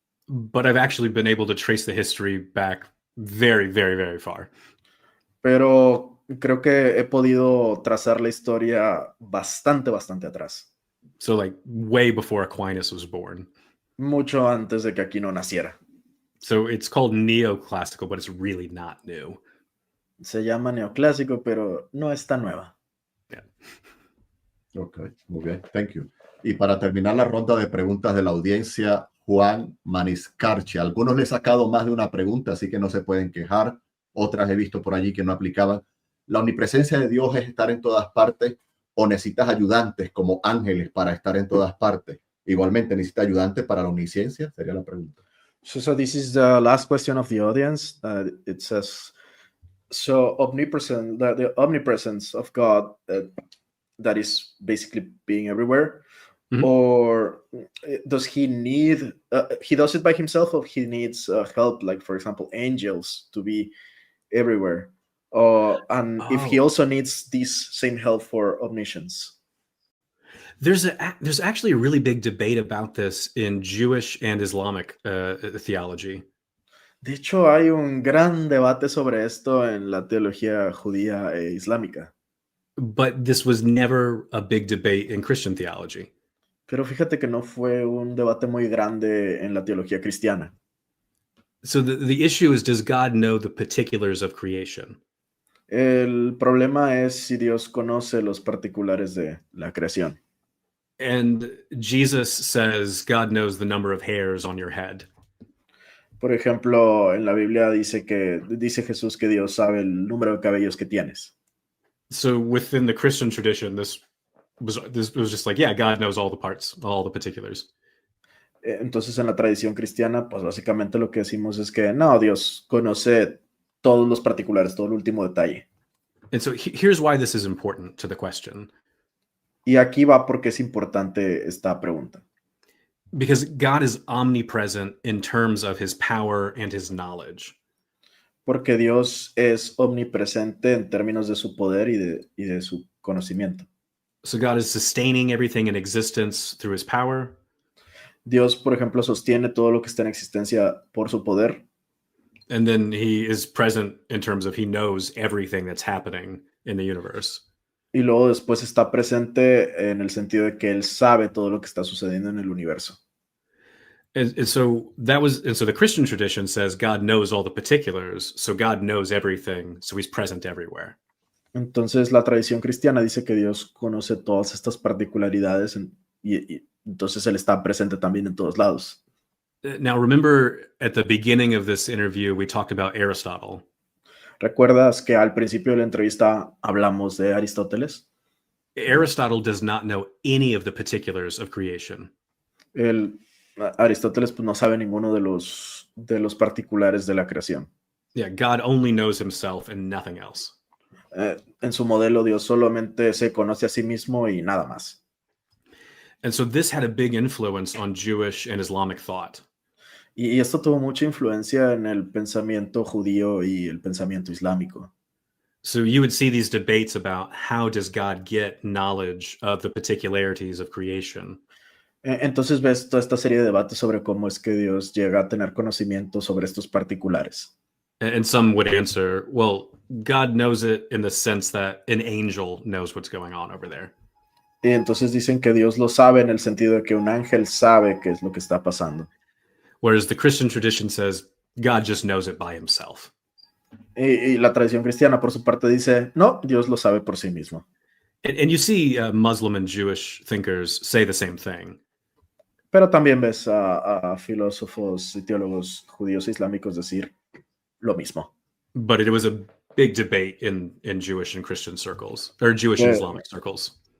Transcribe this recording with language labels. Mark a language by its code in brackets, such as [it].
[en] But I've actually been able to trace the history back very, very, very far. [es] Pero creo que he podido trazar la historia bastante atrás. [en] So like way before Aquinas was born. [es] Mucho antes de que Aquino naciera. [en] So it's called neoclassical, but it's really not new. [es] Se llama neoclásico, pero no está nueva. [en] Yeah. [es] Ok, muy bien, [en] thank you. [es] Y para terminar la ronda de preguntas de la audiencia, Juan Maniscarchi. Algunos le he sacado más de una pregunta, así que no se pueden quejar. Otras he visto por allí que no aplicaban. ¿La omnipresencia de Dios es estar en todas partes o necesitas ayudantes como ángeles para estar en todas partes? Igualmente, ¿necesitas ayudantes para la omnisciencia? Sería la pregunta. [en] So this is the last question of the audience. It says, so the omnipresence of God that is basically being everywhere. Mhm. Or does he need, he does it by himself, or he needs help, like, for example, angels to be everywhere? And if he Oh, also needs this same help for omniscience. there's actually a really big debate about this in Jewish and Islamic theology. [es] De hecho, hay un gran debate sobre esto en la teología judía e islámica. [en] But this was never a big debate in Christian theology. [es] Pero fíjate que no fue un debate muy grande en la teología cristiana. [en] So the issue is, does God know the particulars of creation? [es] El problema es si Dios conoce los particulares de la creación. [en] And Jesus says God knows the number of hairs on your head. [es] Por ejemplo, en la Biblia dice Jesús que Dios sabe el número de cabellos que tienes. [en] So within the Christian tradition, this was just like, yeah, God knows all the parts, all the particulars. [es] Entonces, en la tradición cristiana, pues básicamente lo que decimos es que no, Dios conoce todos los particulares, todo el último detalle. [en] And so here's why this is important to the question. [es] Y aquí va porque es importante esta pregunta. [en] Because God is omnipresent in terms of his power and his knowledge. [es] Porque Dios es omnipresente en términos de su poder y de su conocimiento. [en] So God is sustaining everything in existence through his power. [es] Dios, por ejemplo, sostiene todo lo que está en existencia por su poder. [en] And then he is present in terms of he knows everything that's happening in the universe. [es] Y luego después está presente en el sentido de que él sabe todo lo que está sucediendo en el universo. [en] And so the Christian tradition says God knows all the particulars, so God knows everything, so he's present everywhere. [es] Entonces la tradición cristiana dice que Dios conoce todas estas particularidades y entonces él está presente también en todos lados. [en] Now remember, at the beginning of this interview, we talked about Aristotle. [es] ¿Recuerdas que al principio de la entrevista hablamos de Aristóteles? [en] Aristotle does not know any of the particulars of creation. [es] Aristóteles pues, no sabe ninguno de los particulares de la creación. [en] Yeah, God only knows himself and nothing else. [es] En su modelo, Dios solamente se conoce a sí mismo y nada más. [en] And so this had a big influence on Jewish and Islamic thought. [es] Y esto tuvo mucha influencia en el pensamiento judío y el pensamiento islámico. [en] So you would see these debates about how does God get knowledge of the particularities of creation. [es] Entonces ves toda esta serie de debates sobre cómo es que Dios llega a tener conocimiento sobre estos particulares. [en] And some would answer, well, God knows it in the sense that an angel knows what's going on over there. [es] Y entonces dicen que Dios lo sabe en el sentido de que un ángel sabe qué es lo que está pasando. [en] Whereas the Christian tradition says God just knows it by himself. [es] Y la tradición cristiana, por su parte, dice, no, Dios lo sabe por sí mismo. [en] And you see Muslim and Jewish thinkers say the same thing. [es] Pero también ves a filósofos y teólogos judíos e islámicos decir lo mismo. [en] But it was a big debate in Jewish and Christian circles, or Jewish and Islamic circles.